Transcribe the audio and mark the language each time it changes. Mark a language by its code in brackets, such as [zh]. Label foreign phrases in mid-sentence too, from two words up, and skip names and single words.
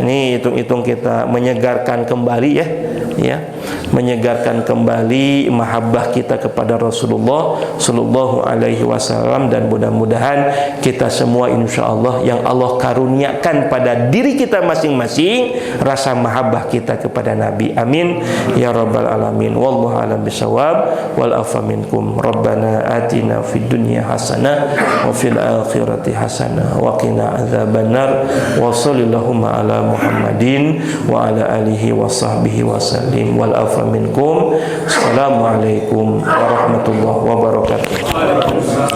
[id] Ini hitung-hitung kita menyegarkan kembali ya, menyegarkan kembali mahabbah kita kepada Rasulullah [ar] صلى الله عليه وسلم, [id] dan mudah-mudahan kita semua [ar] إن شاء الله [id] yang Allah karuniakan pada diri kita masing-masing rasa mahabbah kita kepada Nabi. [ar] آمين يا رب العالمين. والله أعلم بالصواب. والعفو منكم. ربنا آتنا في الدنيا حسنة وفي الآخرة حسنة وقنا عذاب النار. وصلى الله على محمد وعلى آله وصحبه وسلم. والعفو منكم. السلام عليكم ورحمة الله وبركاته.